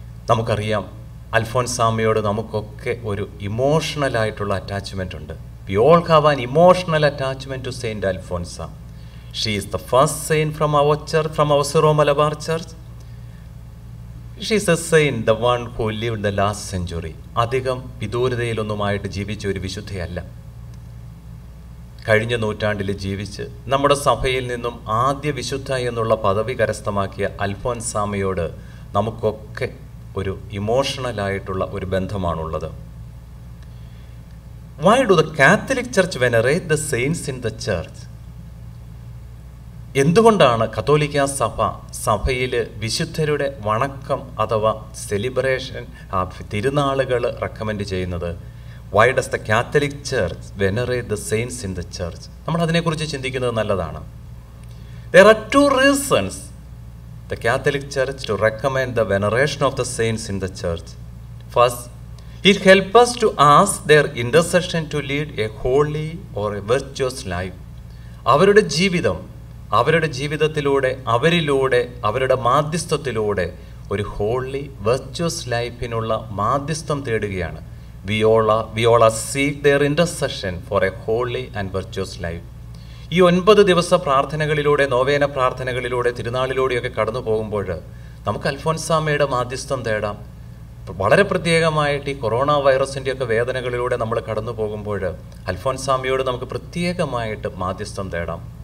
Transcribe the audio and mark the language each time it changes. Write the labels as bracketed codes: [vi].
[ml] നമുക്കറിയാം, അൽഫോൻസാമ്മയോട് നമുക്കൊക്കെ ഒരു ഇമോഷണലായിട്ടുള്ള അറ്റാച്ച്മെൻ്റ് ഉണ്ട്. [en] We all have an emotional attachment to saint Alphonsa. She is the first saint from our church, from our Syro Malabar church. She is a saint, the one who lived the last century. [ml] അധികം വിദൂരതയിലൊന്നുമായിട്ട് ജീവിച്ച ഒരു വിശുദ്ധയല്ല. കഴിഞ്ഞ നൂറ്റാണ്ടിൽ ജീവിച്ച് നമ്മുടെ സഭയിൽ നിന്നും ആദ്യ വിശുദ്ധ എന്നുള്ള പദവി കരസ്ഥമാക്കിയ അൽഫോൻസാമയോട് നമുക്കൊക്കെ ഒരു ഇമോഷണലായിട്ടുള്ള ഒരു ബന്ധമാണുള്ളത്. [en] Why do the Catholic Church venerate the saints in the church? [ml] എന്തുകൊണ്ടാണ് കത്തോലിക്ക സഭയിൽ വിശുദ്ധരുടെ വണക്കം അഥവാ സെലിബ്രേഷൻ തിരുനാളുകൾ റെക്കമെൻഡ് ചെയ്യുന്നത്? [en] Why does the Catholic Church venerate the saints in the church? [ml] നമ്മൾ അതിനെക്കുറിച്ച് ചിന്തിക്കുന്നത് നല്ലതാണ്. [en] There are two reasons the Catholic Church to recommend the veneration of the saints in the church. First, it helps us to ask their intercession to lead a holy or a virtuous life. [ml] അവരുടെ ജീവിതത്തിലൂടെ അവരുടെ മാധ്യസ്ഥത്തിലൂടെ ഒരു holy virtuous ലൈഫിനുള്ള മാധ്യസ്ഥം തേടുകയാണ്. [en] We all seek their intercession for a holy and virtuous life. [ml] ഈ 9 ദിവസ പ്രാർത്ഥനകളിലൂടെ, novena പ്രാർത്ഥനകളിലൂടെ, തിരുനാളിലൂടെയൊക്കെ കടന്നു പോകുമ്പോൾ നമുക്ക് അൽഫോൻസാമയുടെ മാധ്യസ്ഥം തേടാം. വളരെ പ്രത്യേകമായിട്ട് ഈ കൊറോണ വൈറസിൻ്റെയൊക്കെ വേദനകളിലൂടെ നമ്മൾ കടന്നു പോകുമ്പോൾ അൽഫോൻസാമയോട് നമുക്ക് പ്രത്യേകമായിട്ട് മാധ്യസ്ഥം തേടാം.